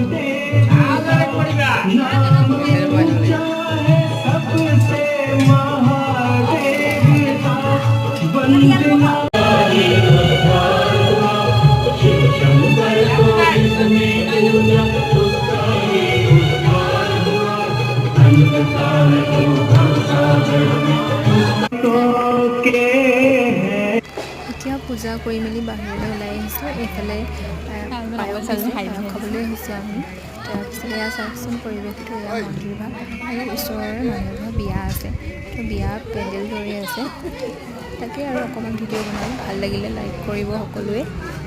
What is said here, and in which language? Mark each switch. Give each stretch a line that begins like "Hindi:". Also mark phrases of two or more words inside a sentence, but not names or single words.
Hindi: नाम ऊंचा है सबसे महादेव का वंदना शिव शंकर को इसमें पूजा उसका ही उद्धार हुआ अंधकार को सागर में तो के
Assamese: এতিয়া পূজা কৰি মেলি বাহিৰলৈ ওলাই আহিছোঁ। এইফালে পায়স খাবলৈ আহিছোঁ আমি। তাৰপিছত এয়া চাওকচোন পৰিৱেশটো, এয়া মন্দিৰ ভাগ আৰু ওচৰৰে মানুহৰ বিয়া আছে। তো বিয়া পেণ্ডেল দৌৰি আছে। তাকে আৰু অকণমান ভিডিঅ' বনালোঁ, ভাল লাগিলে লাইক কৰিব সকলোৱে।